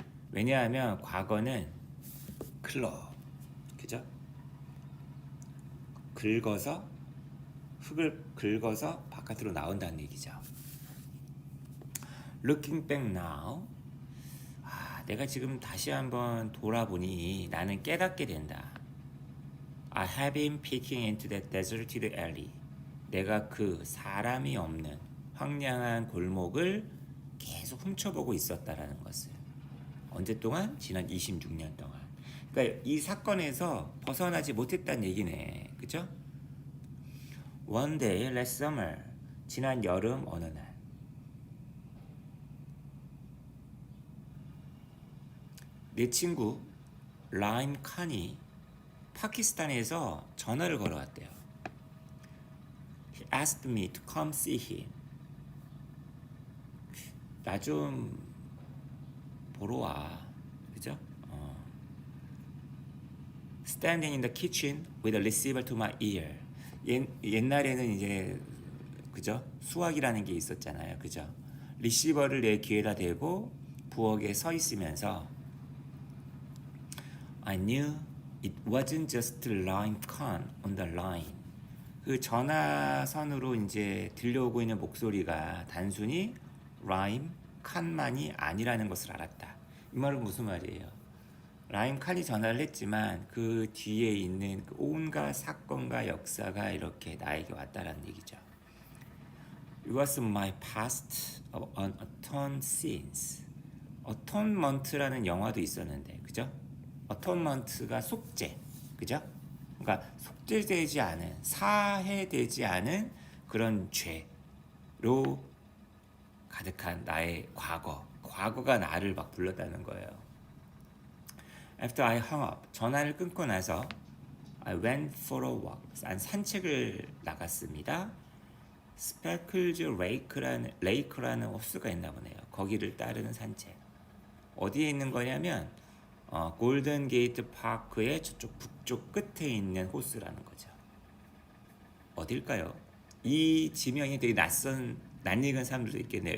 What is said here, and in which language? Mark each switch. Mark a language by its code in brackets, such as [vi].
[ko] 왜냐하면 과거는 클럽. 그죠? 긁어서 흙을 긁어서 바깥으로 나온다는 얘기죠. [en] Looking back now. [ko] 내가 지금 다시 한번 돌아보니 나는 깨닫게 된다. [en] I have been peeking into that deserted alley. [ko] 내가 그 사람이 없는 황량한 골목을 계속 훔쳐보고 있었다라는 것을. 언제 동안? 지난 26년 동안. 그러니까 이 사건에서 벗어나지 못했다는 얘기네. [en] 그죠? One day last summer. [ko] 지난 여름 어느 날. 내 친구 라임 칸이 파키스탄에서 전화를 걸어왔대요. [en] He asked me to come see him. [ko] 나 좀 보러 와. 그죠? [en] Standing in the kitchen with a receiver to my ear. [ko] 옛날에는 이제 그죠? 수화기라는 게 있었잖아요. 그죠? 리시버를 내 귀에다 대고 부엌에 서 있으면서 [en] I knew it wasn't just Lime Khan on the line. [ko] 그 전화선으로 이제 들려오고 있는 목소리가 단순히 라임 칸만이 아니라는 것을 알았다. 이 말은 무슨 말이에요? 라임 칸이 전화를 했지만 그 뒤에 있는 그 온갖 사건과 역사가 이렇게 나에게 왔다라는 얘기죠. [en] It was my past on autumn scenes. [ko] atonement라는 영화도 있었는데, 그죠? atonement가 속죄, 그죠? 그러니까 속죄되지 않은, 사해되지 않은 그런 죄로 가득한 나의 과거가 나를 막 불렀다는 거예요. [en] After I hung up, [ko] 전화를 끊고 나서 [en] I went for a walk, [ko] 산책을 나갔습니다. 스페클즈 레이크라는 호수가 있나 보네요. 거기를 따르는 산책. 어디에 있는 거냐면 골든 게이트 파크의 저쪽 북쪽 끝에 있는 호수라는 거죠. 어딜까요? 이 지명이 되게 낯익은 사람들도 있겠네요.